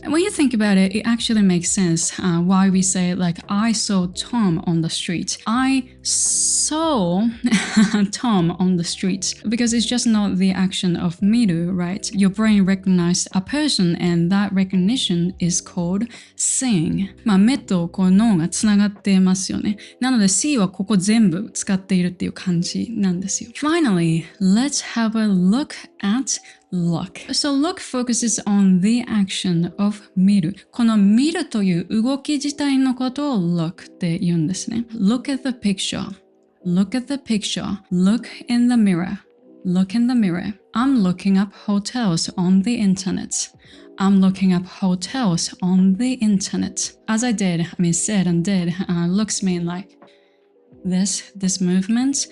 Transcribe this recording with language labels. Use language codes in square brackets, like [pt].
[en] And when you think about it, it actually makes sense why we say like, I saw Tom on the street. I saw Tom on the street.Because it's just not the action of miru, right? Your brain recognized a person and that recognition is called seeing. [ja] 目と脳がつながってますよね。なので see はここ全部使っているっていう感じなんですよ。 [en] Finally, let's have a look at look. So look focuses on the action of 見る。 [ja] この見るという動き自体のことを look って言うんですね。 [en] Look at the picture.Look at the picture. Look in the mirror.Look in the mirror. I'm looking up hotels on the internet. I'm looking up hotels on the internet. As I said and did, looks mean like this movement.